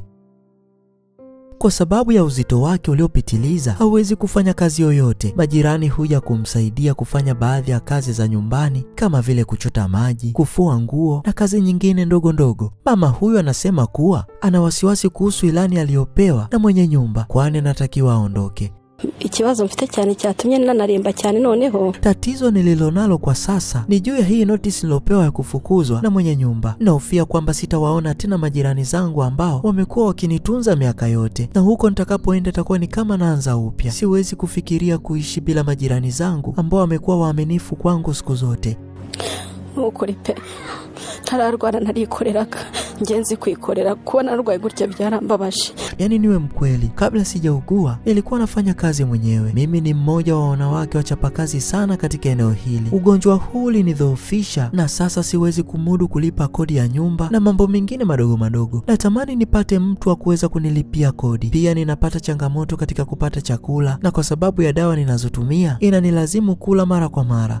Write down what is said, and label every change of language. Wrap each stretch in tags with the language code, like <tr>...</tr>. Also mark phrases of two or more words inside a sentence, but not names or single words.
<sw>Kwa sababu ya uzito wake uliopitiliza, hawezi kufanya kazi yoyote. Majirani huja kumsaidia kufanya baadhi ya kazi za nyumbani kama vile kuchota maji, kufua nguo na kazi nyingine ndogo ndogo. Mama huyu anasema kuwa ana wasiwasi kuhusu ilani aliyopewa na mwenye nyumba, kwani anatakiwa aondoke.</sw> <rw>Ikibazo mfite cyane cyatumye nanaremba cyane noneho.</rw> <sw>Tatizo nililonalo kwa sasa ni juu ya hii notice nilopewa ya kufukuzwa na mwenye nyumba. Nahofia kwamba sitawaona tena majirani zangu ambao wamekuwa wakinitunza miaka yote, na huko nitakapoenda itakuwa ni kama naanza upya. Siwezi kufikiria kuishi bila majirani zangu ambao wamekuwa waaminifu kwangu siku zote.</sw> <rw>Nukuri pe tararwara narikoreraga ngenzi kwikorera kubona narwaye gutya byarambabaje.</rw> <sw>Yani niwe mkweli, kabla sijaugua nilikuwa nafanya kazi mwenyewe. Mimi ni mmoja wa wanawake wachapakazi sana katika eneo hili. Ugonjwa huu ulinidhoofisha na sasa siwezi kumudu kulipa kodi ya nyumba na mambo mengine madogo madogo. Natamani nipate mtu wa kuweza kunilipia kodi. Pia ninapata changamoto katika kupata chakula, na kwa sababu ya dawa ninazotumia inanilazimu kula mara kwa mara.</sw>